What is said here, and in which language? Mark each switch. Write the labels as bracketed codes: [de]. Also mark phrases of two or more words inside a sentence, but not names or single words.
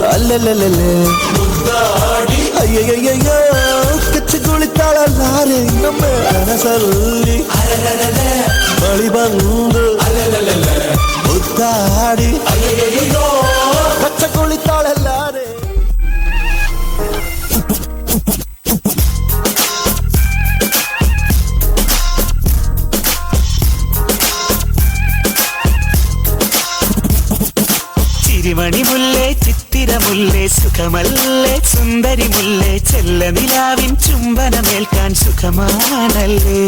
[kn] ಅಯ್ಯಯ್ಯಯ್ಯೋ ಕಚ್ಚಿ ಕುಳಿತಾಳಲ್ಲಾರೆ ನಮ್ಮ ಕನಸಲ್ಲಿ ಬಳಿ ಬಂದು ಮುದ್ದಾಡಿ ಕಚ್ಚ ಕುಳಿತಾಳಲ್ಲಾರೆ. [ml] ചിരിമണി മുല്ലേ ചിത്തിര മുല്ലേ സുഖമല്ലേ സുന്ദരി മുല്ലേ ചെല്ല നിലാവിൻ ചുംബനമേൽക്കാൻ സുഖമാണല്ലേ.